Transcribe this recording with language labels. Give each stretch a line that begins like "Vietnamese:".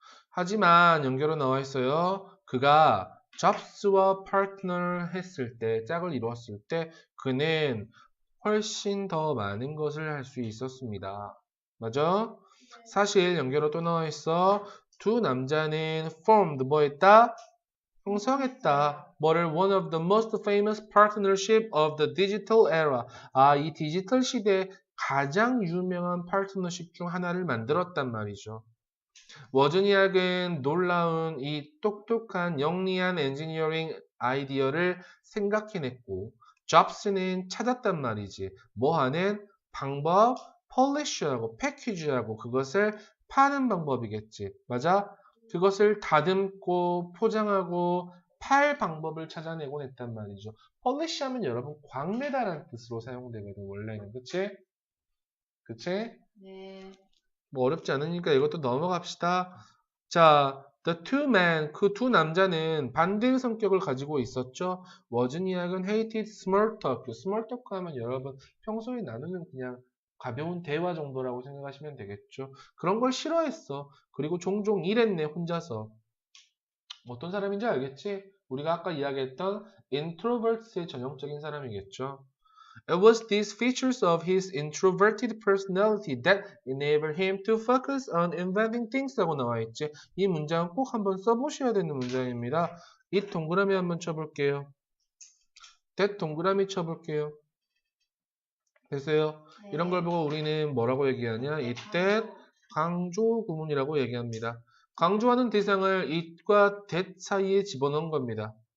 Korean: 하지만 연결로 나와 있어요. 그가 잡스와 파트너를 했을 때, 짝을 이루었을 때 그는 훨씬 더 많은 것을 할 수 있었습니다. 맞아? 사실 연결로 또 나와 있어. 두 남자는 formed 뭐 했다? 형성했다. 뭐를
English: one of the most famous partnership of the digital era.
Korean: 이 디지털 시대의 가장 유명한 파트너십 중 하나를 만들었단 말이죠. 워즈니악은 놀라운 이 똑똑한 영리한 엔지니어링 아이디어를 생각해냈고 잡스는 찾았단 말이지. 뭐 하는 방법, 폴리쉬하고 패키지하고 그것을 파는 방법이겠지. 맞아? 그것을 다듬고 포장하고 팔 방법을 찾아내곤 했단 말이죠. 폴리쉬하면 여러분 광내다라는 뜻으로 사용되거든 원래는. 그치? 그치? 네. 뭐 어렵지 않으니까 이것도 넘어갑시다. 자,
English: the two men,
Korean: 그 두 남자는 반대의 성격을 가지고 있었죠.
English: 워즈니악은 hated small talk.
Korean: small talk 하면 여러분 평소에 나누는 그냥 가벼운 대화 정도라고 생각하시면 되겠죠. 그런 걸 싫어했어. 그리고 종종 일했네, 혼자서. 어떤 사람인지 알겠지? 우리가 아까 이야기했던 introvert의 전형적인 사람이겠죠.
English: It was these features of his introverted personality that enabled him to focus on inventing things
Korean: 라고 나와 있지. 이 문장은 꼭 한번 써보셔야 되는 문장입니다. it 동그라미 한번 쳐볼게요. that 동그라미 쳐볼게요. 됐어요? 네. 이런 걸 보고 우리는 뭐라고 얘기하냐? it that 강조 구문이라고 얘기합니다. 강조하는 대상을 it과 that 사이에 집어넣은 겁니다.